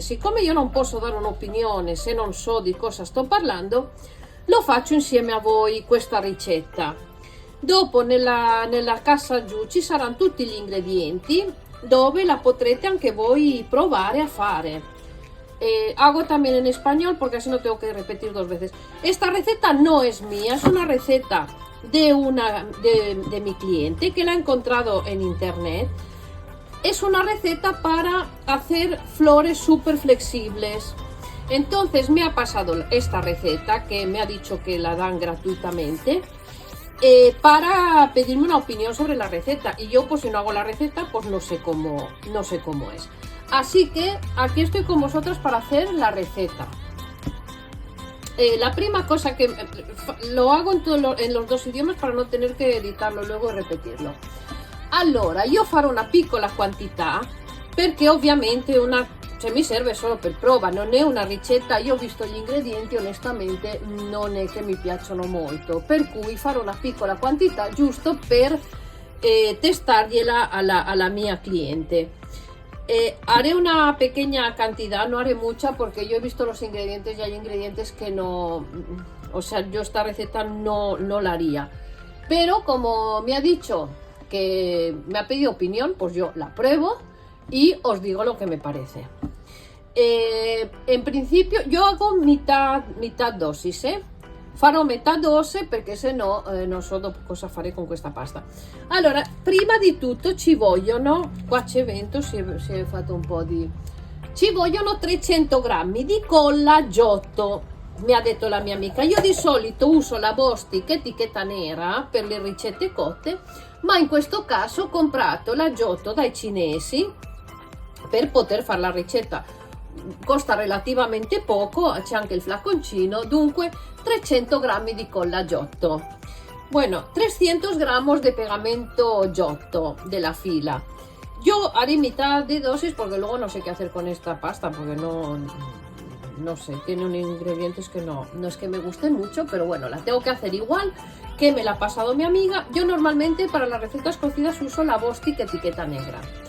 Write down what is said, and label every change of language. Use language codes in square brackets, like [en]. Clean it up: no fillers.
[it] Siccome io non posso dare un'opinione se non so di cosa sto parlando, lo faccio insieme a voi questa ricetta. Dopo nella cassa giù ci saranno tutti gli ingredienti dove la potrete anche voi provare a fare. [es] Hago también en español porque así no tengo que repetir dos veces. Esta receta no es mía, es una receta de mi cliente que la ha encontrado en internet. Es una receta para hacer flores súper flexibles. Entonces me ha pasado esta receta que me ha dicho que la dan gratuitamente. Para pedirme una opinión sobre la receta, y yo pues si no hago la receta pues no sé cómo es, así que aquí estoy con vosotros para hacer la receta. [it] La prima cosa [es] que lo hago en los dos idiomas para non tener che editarlo luego e repetirlo. [it] Allora io farò una piccola quantità perché ovviamente mi serve solo per prova, non è una ricetta. Io ho visto gli ingredienti, onestamente non è che mi piacciono molto, per cui farò una piccola quantità giusto per testargliela alla mia cliente. Haré una pequeña cantidad, no haré mucha porque yo he visto los ingredientes y hay ingredientes que no, o sea, yo esta receta no la haría, pero como me ha dicho que me ha pedido opinión, pues yo la pruebo y os digo lo que me parece. [es] En principio [it] io hago metà dosis, farò metà dose perché se no non so dopo cosa fare con questa pasta. Allora, prima di tutto ci vogliono, qua c'è vento, si è fatto un po' di, ci vogliono 300 grammi di colla Giotto. Mi ha detto la mia amica, io di solito uso la Bostik etichetta nera per le ricette cotte, ma in questo caso ho comprato la Giotto dai cinesi per poter fare la ricetta. Costa relativamente poco, c'è anche il flaconcino, dunque 300 grammi di colla Giotto. [es] Bueno, 300 gramos de pegamento Giotto de la fila. Yo haré mitad de dosis porque luego no sé qué hacer con esta pasta porque no sé, tiene unos ingredientes que no es que me gusten mucho, pero bueno, la tengo que hacer igual que me la ha pasado mi amiga. Yo normalmente para las recetas cocidas uso la Bostik etiqueta negra.